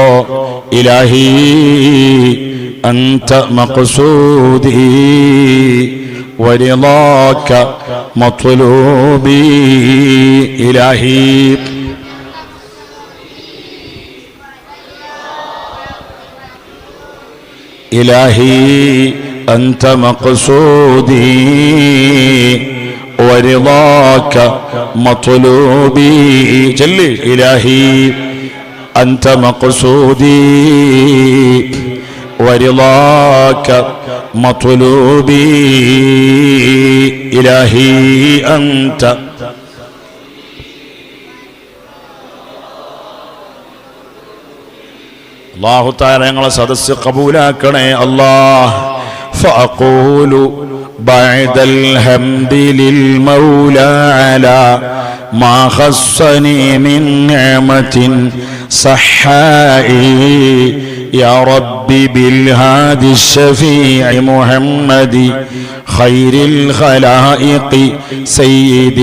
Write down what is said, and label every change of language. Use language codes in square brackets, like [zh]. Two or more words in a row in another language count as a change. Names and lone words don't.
[ar] إلهي أنت مقصودي ورضاك مطلوبي. إلهي إلهي أنت مقصودي ورضاك مطلوبي. جلي إلهي أنت مقصودي ورضاك مطلوبي. إلهي أنت الله تعالى [ml] ഞങ്ങളെ സദസ്സ് കബൂലാക്കണേ അല്ലാഹ്. [ar] فأقول بعد الحمد للمولى على ما خصني من نعمة صحائي يا ربي بالهادي الشفيع محمد خير الخلائق سيد